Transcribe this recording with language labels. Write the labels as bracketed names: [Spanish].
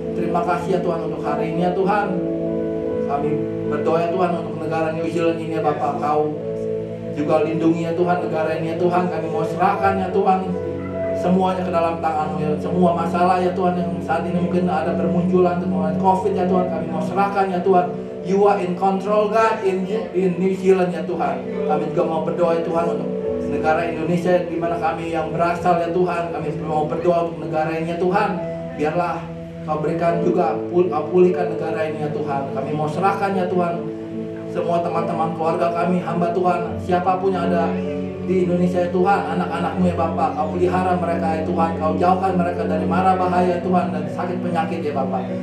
[Indonesian] Terima kasih ya Tuhan untuk hari ini ya Tuhan. Kami berdoa ya Tuhan untuk negara New Zealand ini ya Bapak, Kau juga lindungi ya Tuhan negara ini ya Tuhan. Kami mau serahkan ya Tuhan semuanya ke dalam tangan-Mu ya. Semua masalah ya Tuhan yang saat ini mungkin ada bermunculan dengan COVID ya Tuhan, kami mau serahkan ya Tuhan. [English] You are in control God in New Zealand [Indonesian] ya Tuhan. Kami juga mau berdoa ya Tuhan untuk negara Indonesia di mana kami yang berasal ya Tuhan. Kami mau berdoa untuk negara ini ya Tuhan. Biarlah Kau berikan juga, Kau pulihkan negara ini ya Tuhan. Kami mau serahkan ya Tuhan semua teman-teman keluarga kami, hamba Tuhan, siapapun yang ada di Indonesia ya Tuhan, anak-anak-Mu ya Bapak, Kau pelihara mereka ya Tuhan, Kau jauhkan mereka dari mara bahaya ya Tuhan, dan sakit penyakit ya Bapak.